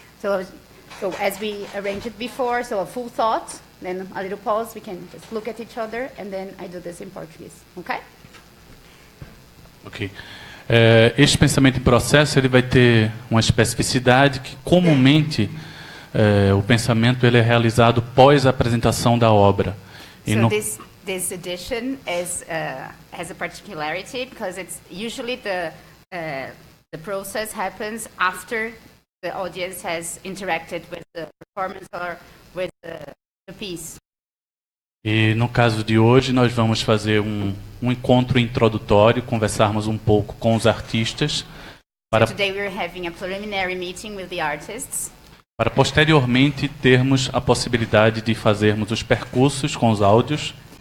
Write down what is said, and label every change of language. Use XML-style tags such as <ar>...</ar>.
<en>So as we arranged it before, so a full thought, then a little pause, we can just look at each other, and then I do this in Portuguese, okay? Ok.</en> <pt>Este pensamento em processo ele vai ter uma especificidade que, comumente, o pensamento ele é realizado pós a apresentação da obra. E</pt> <en>So this edition has a particularity because it's usually the process happens after the audience has interacted with the performance or with the piece.</en> <pt>E no caso de hoje nós vamos fazer um encontro introdutório, conversarmos um pouco com os artistas para</pt> <en>Today we're having a preliminary meeting with the artists.</en> <pt>Para posteriormente termos a possibilidade de fazermos os percursos com os áudios.</pt>